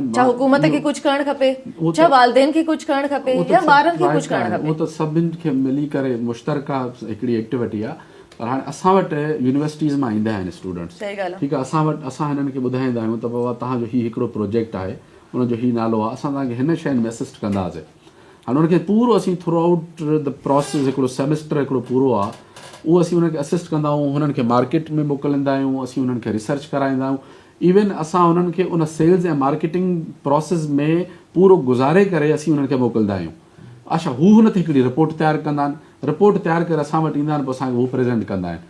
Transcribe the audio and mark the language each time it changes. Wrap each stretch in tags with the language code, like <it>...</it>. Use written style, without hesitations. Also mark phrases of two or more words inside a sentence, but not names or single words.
<sd>छा हुकूमत खे कुझु करणु खपे, छा वालदेन खे कुझु करणु खपे, या ॿारनि खे कुझु करणु खपे? उहो त सभिनि खे मिली करे मुश्तरका हिकिड़ी एक्टिविटी आहे. पर हाणे असां वटि यूनिवर्सिटीज़ मां ईंदा आहिनि स्टूडेंट्स, सही ॻाल्हि आहे. ठीकु आहे. असां हिननि खे ॿुधाईंदा आहियूं त बाबा तव्हांजो हीउ हिकिड़ो प्रोजेक्ट आहे, उनजो हीउ नालो आहे, असां तव्हांखे हिन शयुनि में असिस्ट कंदासीं. हाणे उनखे पूरो असीं</sd> <en>through out the process,</en> <sd>हिकिड़ो सेमेस्टर हिकिड़ो पूरो आहे, उहो असीं हुनखे असिस्ट कंदा आहियूं, हुननि खे मार्केट में मोकिलींदा आहियूं, असीं हुननि खे रिसर्च कराईंदा आहियूं. इवन असां हुननि खे उन सेल्स ऐं</sd> <en>marketing process</en> <sd>में पूरो गुज़ारे करे असीं हुननि खे मोकिलींदा आहियूं. अच्छा, हू हुन ते हिकिड़ी रिपोर्ट तयारु कंदा आहिनि, रिपोर्ट तयारु करे असां वटि ईंदा आहिनि, पोइ असांखे हू प्रेज़ेंट कंदा आहिनि.</sd>